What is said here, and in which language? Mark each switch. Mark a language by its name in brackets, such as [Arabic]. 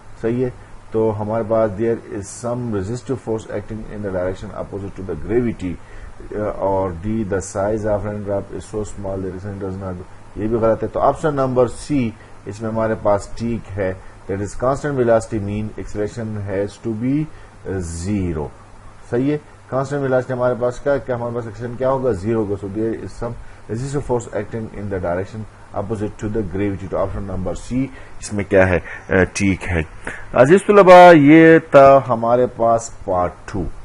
[Urdu] صحیح ہے. تو ہمارے پاس [English] there is some resistive force acting in the direction opposite to the gravity, اور the the size of raindrop is so small that does not, [Urdu] یہ بھی غلط ہے. تو آپشن نمبر سی اس میں ہمارے پاس ٹھیک ہے. [English] That is constant velocity mean acceleration has to be 0. [Urdu] صحیح ہے. کانسٹنٹ ویلاسٹی ہمارے پاس کیا, ہمارے پاس ایکسلریشن کیا ہوگا, 0 ہوگا. [English] So there is some resistive force acting in the direction opposite to the gravity. [Urdu] تو آپشن نمبر سی اس میں کیا ہے, ٹھیک ہے. عزیز طلبا, یہ تھا ہمارے پاس پارٹ 2.